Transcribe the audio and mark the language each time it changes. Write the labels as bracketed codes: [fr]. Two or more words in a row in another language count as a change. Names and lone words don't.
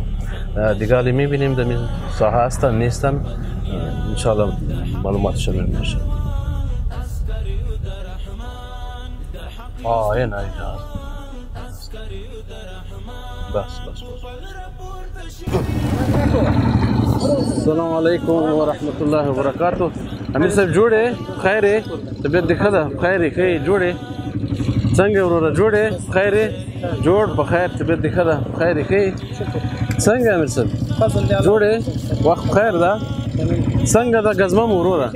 [fa] دیگه حالی میبینیم در ساحه هستن نیستن، انشاءالله معلوماتش میشه. این اینجا بس. [ar] السلام علیکم و رحمت الله و برکاته. [ps] امیر صاحب جوړه خیره طبیعت دې ښه ده خیره ښه جوړه څنګه وروره جوړه خیره جوړ په خیر طبیعت دې ښه ده خیره ښه څنګه امیر صاحب جوړه وخت خیر ده څنګه ده ګزمه مو وروره